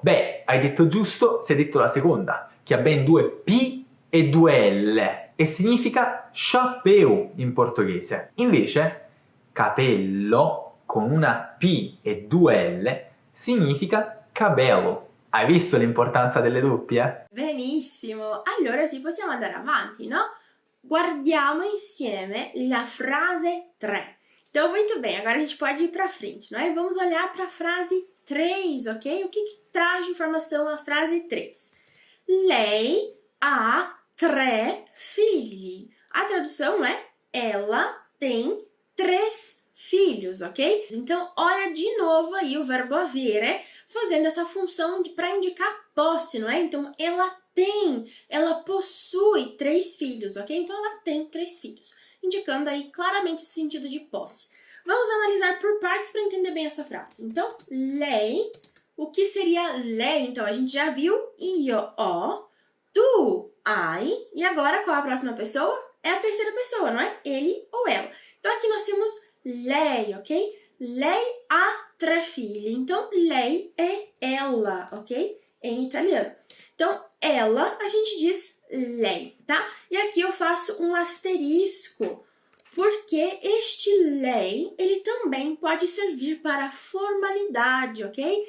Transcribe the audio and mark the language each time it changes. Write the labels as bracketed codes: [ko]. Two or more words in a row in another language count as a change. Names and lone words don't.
[it] Beh, hai detto giusto se hai detto la seconda, che ha ben 2 P e 2 L e significa chapéu in portoghese. Invece, capello con una P e 2 L significa cabello. Hai visto l'importanza delle doppie? Benissimo, allora sì, possiamo andare avanti, no? Guardiamo insieme la frase 3. [pt] Então, muito bem, agora a gente pode ir para frente, não é? Vamos olhar para a frase 3, ok? O que traz de informação a frase 3? [it] Lei ha 3 figli. [pt] A tradução é ela tem 3 filhos, ok? Então, olha de novo aí o verbo avere fazendo essa função para indicar posse, não é? Então, ela possui 3 filhos, ok? Então, ela tem 3 filhos, indicando aí claramente esse sentido de posse. Vamos analisar por partes para entender bem essa frase. Então, lei, o que seria lei? Então, a gente já viu [it] io ho, tu hai, [pt] e agora qual é a próxima pessoa? É a terceira pessoa, não é? Ele ou ela. Então, aqui nós temos lei, ok? [it] Lei ha 3 figli. [pt] Então, lei é ela, ok? Em italiano. Então, ela, a gente diz lei, tá? E aqui eu faço um asterisco, porque este lei, ele também pode servir para formalidade, ok?